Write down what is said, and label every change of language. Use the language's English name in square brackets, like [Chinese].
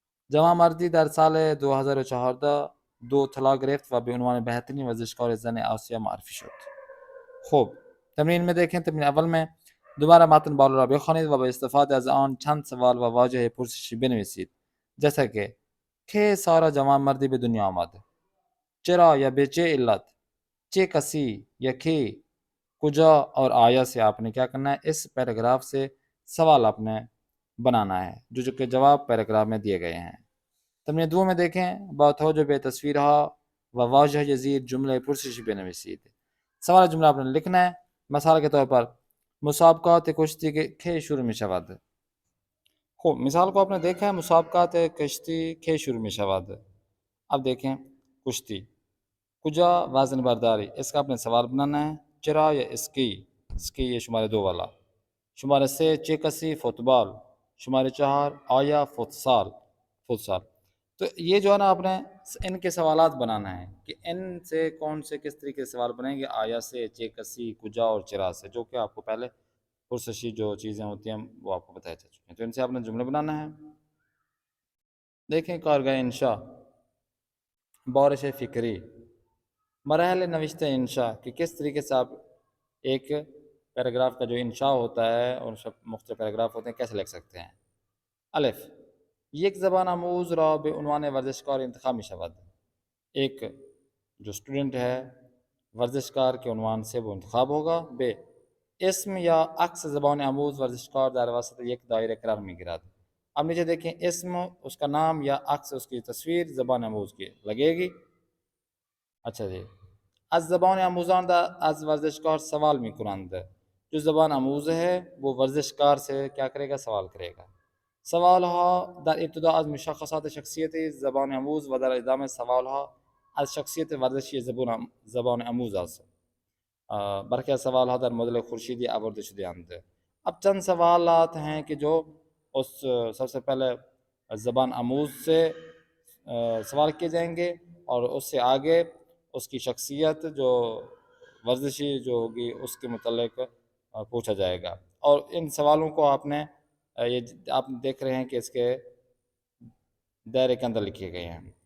[Persian] جوانمردی در سال 2014 2 طلا گرفت و به عنوان بهترین ورزشکار زن آسیا معرفی شد. [Urdu] خب تمرین میں دیکھیں. [Persian] تمرین اول میں دوبارہ متن بالا را بخوانید و با استفاده از آن چند سوال و واژه پرسشی بنویسید. [Urdu] جیسا که [Persian] سارا جوانمردی به دنیا آمد. [Urdu] چرا یا به چه علت، چه کسی یا کی، کجا اور آیا سے آپ نے کیا کرنا ہے؟ اس پیراگراف سے سوال آپ نے بنانا ہے جو کہ جواب پیراگراف میں دیے گئے ہیں. تمرین 2 میں دیکھیں. [Persian] با توجہ به تصویرها و واژه زیر جمله پرسشی بنویسید. [Urdu] سوال جمله آپ نے لکھنا ہے. مثال کے طور پر [Persian] مسابقات کشتی کے شروع می شود. [Urdu] خب مثال کو آپ نے دیکھا ہے. [Persian] مسابقات کشتی کے شروع می شود. [Urdu] اب دیکھیں کشتی. کجا وزن برداری، اس کا آپ نے سوال بنانا ہے. چرا یا اسکی یہ شمارے 2 والا. شمارے 3 چه کسی فوتبال. شمارے 4 آیا فوتسال. تو یہ جو ہے نا آپ نے ان کے سوالات بنانا ہے کہ ان سے کون سے کس طریقے سے سوال بنیں گے، آیا سے، چیکسی، کجا اور چرا سے، جو کہ آپ کو پہلے پرسشی جو چیزیں ہوتی ہیں وہ آپ کو بتایا جا چکی ہیں. تو ان سے آپ نے جملے بنانا ہے. دیکھیں کارگاہ انشاء، بارش فکری، مراحل نوشتہ انشاء کہ کس طریقے سے آپ ایک پیراگراف کا جو انشاء ہوتا ہے اور سب مختلف پیراگراف ہوتے ہیں کیسے لکھ سکتے ہیں. [Persian] الف، یک زبان آموز را به عنوان ورزشکار انتخاب می شود. [Urdu] ایک جو اسٹوڈنٹ ہے ورزشکار کے عنوان سے وہ انتخاب ہوگا. [Persian] ب، اسم یا عکس زبان آموز ورزشکار در وسط یک دائرہ قرار می گیرد. [Urdu] اب نیچے دیکھیں اسم اس کا نام یا عکس اس کی تصویر زبان آموز کی لگے گی. اچھا جی، [Persian] از زبان آموزان از ورزشکار سوال می کنند. [Urdu] جو زبان آموز ہے وہ ورزشکار سے کیا کرے گا؟ سوال کرے گا. [Persian] سوالها در ابتدا از مشخصات شخصیت زبان آموز و در ادامه سوالها از شخصیت ورزشی زبان آموز است. برخی از سوالها در مدل خورشیدی آورده شده اند. [Urdu] اب چند سوالات ہیں کہ جو اس سب سے پہلے زبان آموز سے سوال کیے جائیں گے اور اس سے آگے اس کی شخصیت جو ورزشی جو ہوگی اس کے متعلق پوچھا جائے گا. اور ان سوالوں کو آپ نے یہ آپ دیکھ رہے ہیں کہ اس کے دائرے کے اندر لکھے گئے ہیں.